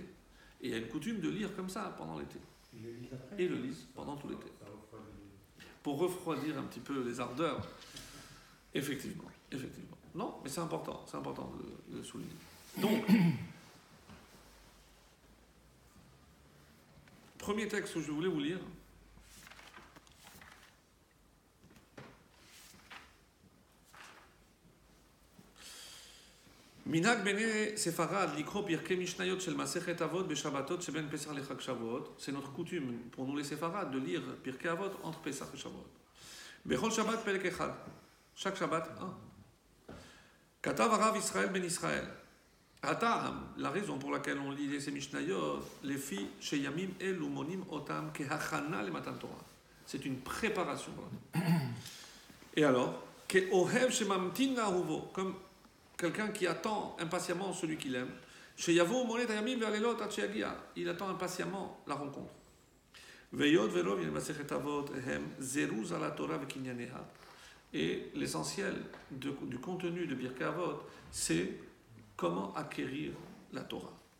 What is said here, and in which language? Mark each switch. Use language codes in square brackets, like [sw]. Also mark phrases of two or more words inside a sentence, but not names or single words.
[fr] Et il y a une coutume de lire comme ça pendant l'été. Et le lisent pendant tout l'été. Pour refroidir un petit peu les ardeurs. Effectivement. Non, mais c'est important de le souligner. Donc, premier texte que je voulais vous lire. [he] מנהג בני ספרד לקרוא פרקי משניות של מסכת אבות בשבתות שבין פסח לחג שבועות. [fr] C'est notre coutume pour nous les séfarades de lire [he] פרקי אבות [fr] entre [he] פסח ושבועות. בכל שבת פרק אחד. chaque שבת, כתב הרב ישראל בן ישראל. הטעם, [fr] la raison pour laquelle on lit ces משניות, [he] לפי שימים אלו מונים אותם כהכנה למתן תורה. [fr] C'est une préparation. Et alors, [he] כאוהב שממתין לאהובו, [fr] comme quelqu'un qui attend impatiemment celui qu'il aime. Il attend impatiemment la rencontre. Et l'essentiel du contenu de Pirkei Avot, c'est comment acquérir la Torah.